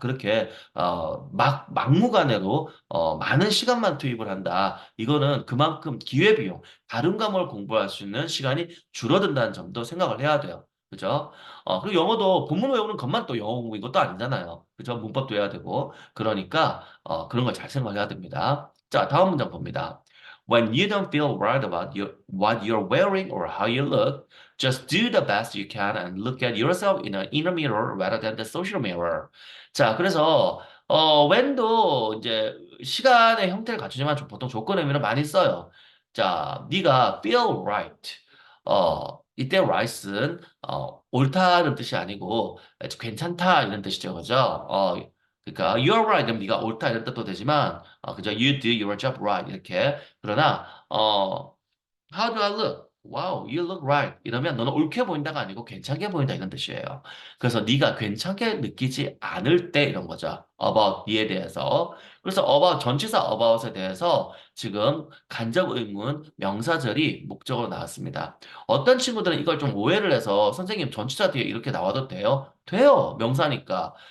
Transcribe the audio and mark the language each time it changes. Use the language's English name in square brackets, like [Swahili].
[Korean] 그렇게 막무가내로 많은 시간만 투입을 한다. 이거는 그만큼 기회비용, 다른 과목을 공부할 수 있는 시간이 줄어든다는 점도 생각을 해야 돼요. 그죠? 그리고 영어도 본문 외우는 것만 또 영어 공부인 것도 아니잖아요. 그죠? 문법도 해야 되고. 그러니까 그런 걸 잘 생각해야 됩니다. 자, 다음 문장 봅니다. [English] When you don't feel right about what you're wearing or how you look, just do the best you can and look at yourself in an inner mirror rather than the social mirror. [Korean] 자, 그래서 when도 이제 시간의 형태를 갖추지만 보통 조건 의미를 많이 써요. 자, 네가 [English] feel right. [Korean] 이때 right은 옳다는 뜻이 아니고 괜찮다 이런 뜻이죠, 그죠? 그러니까 [English] you're right [Korean] 그럼 네가 옳다 이런 뜻도 되지만 그죠? [English] You do your job right [Korean] 이렇게 그러나 [English] How do I look? Wow, you look right. [Korean] 이러면 너는 옳게 보인다가 아니고 괜찮게 보인다 이런 뜻이에요. 그래서 네가 괜찮게 느끼지 않을 때 이런 거죠. About 니에 대해서. 그래서 about 전치사 about에 대해서 지금 간접 의문 명사절이 목적으로 나왔습니다. 어떤 친구들은 이걸 좀 오해를 해서 선생님 전치사 뒤에 이렇게 나와도 돼요? 돼요. 명사니까.